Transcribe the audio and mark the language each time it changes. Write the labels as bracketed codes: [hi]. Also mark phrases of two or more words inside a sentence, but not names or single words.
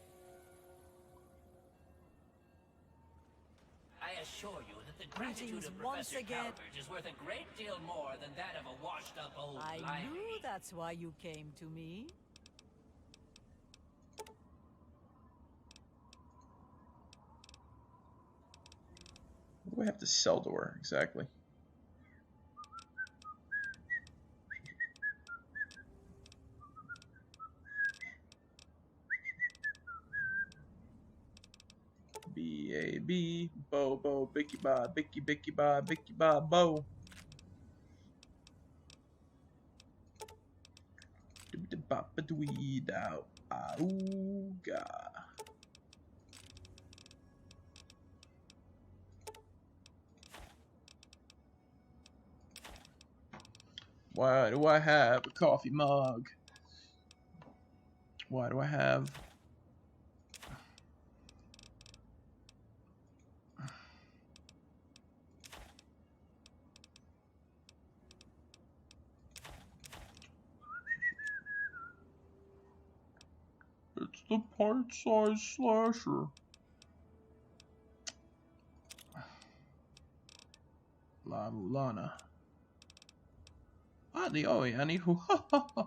[en] I assure you that the gratitude of Professor Calvert is worth a great deal more than that of a washed-up old library. I knew that's why you came to me. What do I have to sell to her, exactly? B-A-B, bo, bo, bicky, ba, bicky, bicky, ba, bicky, ba, bo. Do-ba-ba-doo-wee-dow, ah-ooh-ga. Why do I have a coffee mug? Why do I have... It's the part-size slasher. La Mulana. Adi oi, ani hu ha ha ha.